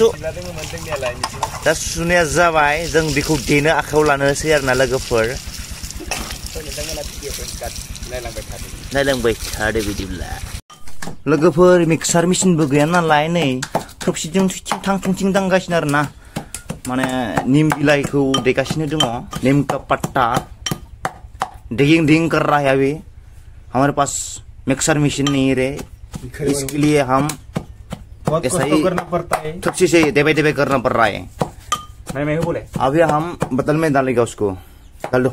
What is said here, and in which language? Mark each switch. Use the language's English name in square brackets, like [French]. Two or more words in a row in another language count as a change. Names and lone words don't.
[Bodo] दा सुनाया जाबाय जों बेखौ देनो आखायाव लानोसै आरोना लोगोफोर. नायलांबाय थादो बिदिब्ला. लोगोफोर [English] mixer machine [Bodo] गैया नालाय नै थबसिजों थुंथिं दांगासिनो आरोना. माने निम बिलाइखौ देगासिनो दङ. [Hindi] निम का पत्ता डिंग कर रहा है अभी. हमारे पास [English] mixer machine [Hindi] नहीं रे. इसके लिए हम ऐसा ही थपसी से दबे करना पड़ रहा है. मैं बोले अभी हम बोतल में डालेगा उसको. डाल दो.